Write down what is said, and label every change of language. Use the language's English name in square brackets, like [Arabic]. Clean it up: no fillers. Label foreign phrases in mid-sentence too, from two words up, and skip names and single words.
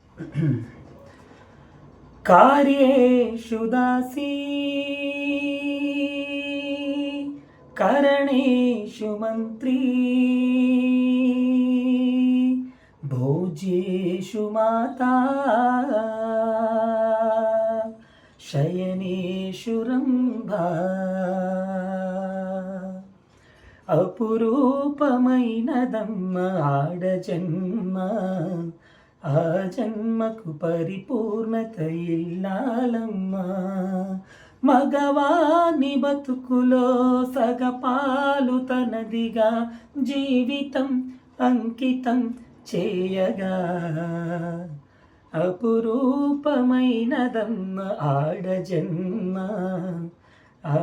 [Sanskrit] कार्येषु दासी करणेषु मन्त्री भोज्येषु माता शयनेषु रम्भा [Telugu] అపురూపమైనదమ్మ ఆడజన్మ ఆ జన్మకు పరిపూర్ణత ఇల్లాలమ్మ మగవాని బతుకులో సగపాలు తనదిగా జీవితం అంకితం చేయగా అపురూపమైనదమ్మ ఆడజన్మ ఆ